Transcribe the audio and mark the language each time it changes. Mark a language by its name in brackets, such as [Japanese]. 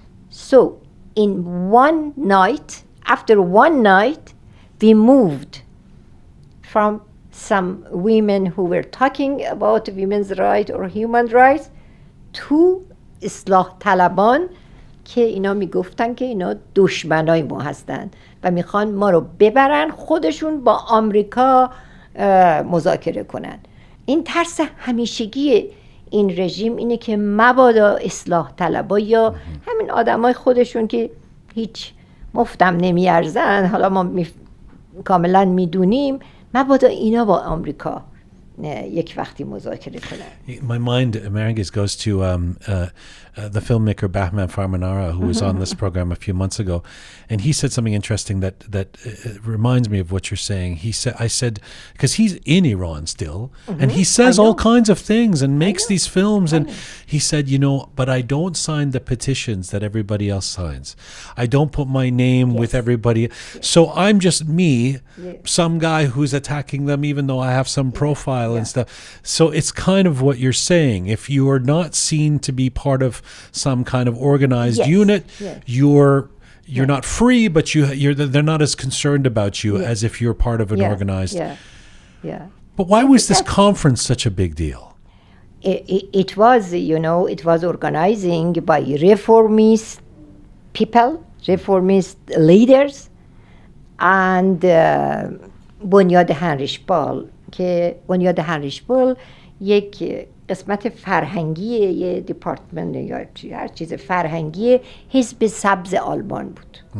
[English] So in one night, after one night, we moved from some women who were talking about women's rights or human rights [Persian] تو اصلاح طلبان که اینا میگفتن که اینا دشمنای ما هستن و میخوان ما رو ببرن خودشون با آمریکا مذاکره کنن. این ترس همیشگی این رژیم اینه که مبادا اصلاح طلبا یا همین آدمای خودشون که هیچ مفتم نمیارزن، حالا ما کاملا میدونیم، مبادا اینا با آمریکا یک وقتی مذاکره کنن. [English] My mind, Mehrangiz, goes to the filmmaker Bahman Farmanara, who was on this program a few months ago, and he said something interesting that reminds me of what you're saying. I said, because he's in Iran still, and he says all kinds of things and makes these films, and he said, but I don't sign the petitions that everybody else signs. I don't put my name with everybody. So I'm just me, some guy who's attacking them, even though I have some profile and stuff. So it's kind of what you're saying. If you are not seen to be part of some kind of organized unit, you're not free, but they're not as concerned about you as if you're part of an organized. But why was this conference such a big deal? It was, it was organizing by reformist people, reformist leaders, and [Persian] بنیاد هنریشپال که بنیاد هنریشپال یک قسمت فرهنگی یه دیپارتمنت یا هر چیز فرهنگی حزب سبز آلمان بود.